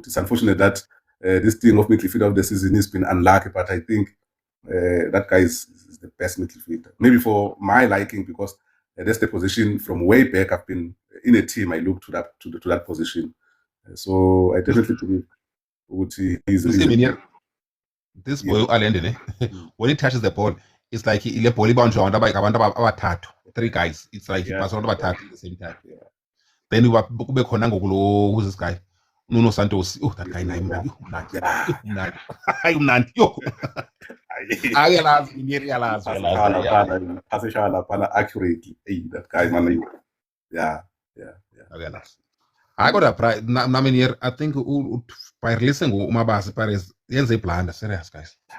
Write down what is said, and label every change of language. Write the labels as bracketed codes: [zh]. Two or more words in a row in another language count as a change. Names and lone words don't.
[en] It's unfortunate that this thing of midfielder of the season has been unlucky, but I think that guy is the best midfielder. Maybe for my liking, because that's the position from way back. I've been in a team. I look to that position. So I definitely believe he's this boy Allende, when he touches the ball, it's like [zu] ile ball ibanjwa abantu abathathu, [en] 3 guys. It's like he passes [zu] abantu abathathu [en] at the same time. Yeah. Then [zu] kube khona ngokulo, [en] who's this guy? Nuno Santos. Oh, that guy [zu] naye umnandi. [en] Accurately. Hey, that guy, man. Yeah. I got a pride. I think by listening to Umabasa Paris, yenze blunder. Serious, guys.